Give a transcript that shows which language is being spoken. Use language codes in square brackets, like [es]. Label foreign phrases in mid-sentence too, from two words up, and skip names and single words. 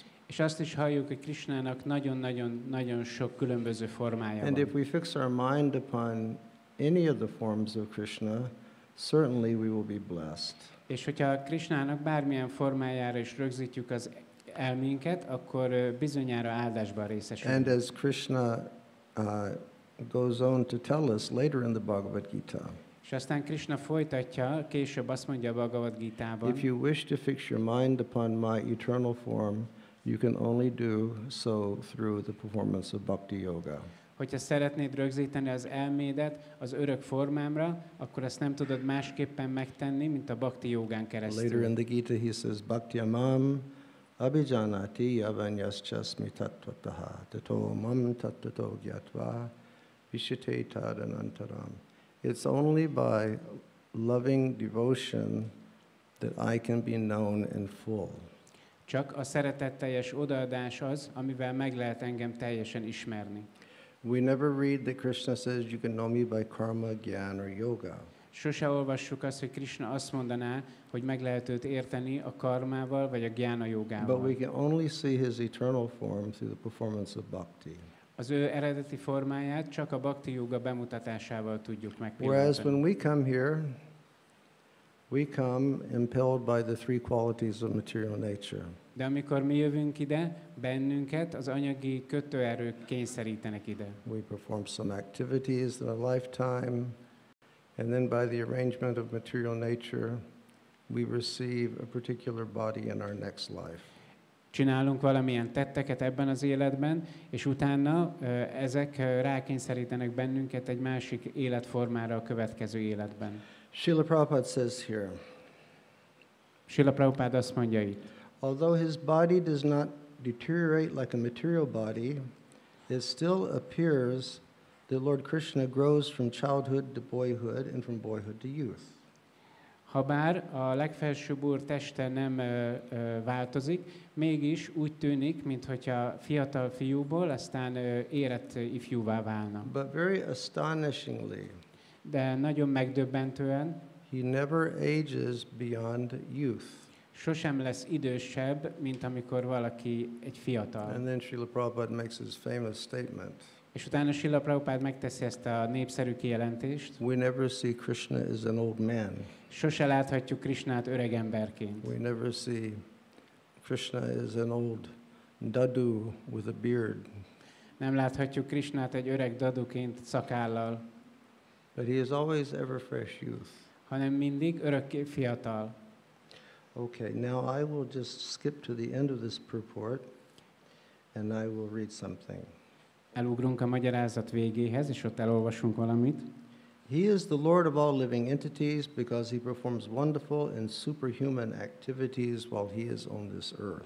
[hu] És azt is halljuk, hogy Krishnának nagyon sok különböző formája [en] And [hu] van. [en] if we fix our mind upon any of the forms of Krishna, certainly we will be blessed. [hu] És hogyha Krishnának bármilyen formájára is rögzítjük az elménket, akkor bizonyára áldásban részesülünk. [en] And as Krishna goes on to tell us later in the Bhagavad Gita, [hu] És aztán Krishna folytatja, később azt mondja a Bhagavad Gitában, [en] if you wish to fix your mind upon my eternal form, you can only do so through the performance of bhakti yoga. [hu] hogyha szeretnéd rögzíteni az elmédet az örök formámra, akkor ezt nem tudod másképpen megtenni, mint a bhakti jogán keresztül. [en] Later in the Gita he says, [sa] भक्त्यामाम् अभिजानाति यावान्यश्चास्मि तत्त्वतः ततो मां तत्त्वतो ज्ञात्वा विशते तदनन्तरम्. [en] It's only by loving devotion that I can be known in full. [hu] Csak a szeretetteljes odaadás az, amivel meg lehet engem teljesen ismerni. [en] We never read that Krishna says you can know me by karma, gyan or yoga. [hu] Sose olvassuk azt, hogy Krishna azt mondaná, hogy meg lehet őt érteni a karmával vagy a gyána [en] But [hu] jogával. [en] we can only see his eternal form through the performance of bhakti. [hu] Az ő eredeti formáját csak a bhakti joga bemutatásával tudjuk [en] Whereas when [hu] megpillantani. [en] we come here, we come impelled by the three qualities of material nature. [hu] De amikor mi jövünk ide, bennünket az anyagi kötőerők kényszerítenek ide. [en] We perform some activities in a lifetime, and then by the arrangement of material nature, we receive a particular body in our next life. [hu] Csinálunk valamilyen tetteket ebben az életben, és utána ezek rákényszerítenek bennünket egy másik életformára a következő életben. [en] Srila Prabhupada says here, [hu] Srila Prabhupád azt mondja itt, [en] although his body does not deteriorate like a material body, it still appears that Lord Krishna grows from childhood to boyhood and from boyhood to youth. [hu] habár a legfelsőbb úr teste nem változik, mégis úgy tűnik, mintha fiatal fiúból aztán érett ifjúvá válna. [en] But very astonishingly, [hu] De nagyon megdöbbentően [en] he never ages beyond youth. [hu] sosem lesz idősebb, mint amikor valaki egy fiatal. [en] And then Srila Prabhupada makes his famous statement. [hu] És utána Srila Prabhupád megteszi ezt a népszerű kijelentést. [en] We never see Krishna as an old man. [hu] Sose láthatjuk Krishnát öreg emberként. [en] We never see Krishna as an old dadu with a beard. [hu] Nem láthatjuk Krishnát egy öreg daduként szakállal, [en] But he is always ever fresh youth. [hu] hanem mindig örökké fiatal. [en] Okay, now I will just skip to the end of this purport and I will read something. [hu] Elugrunk a magyarázat végéhez, és ott elolvasunk valamit. [en] He is the Lord of all living entities because he performs wonderful and superhuman activities while he is on this earth.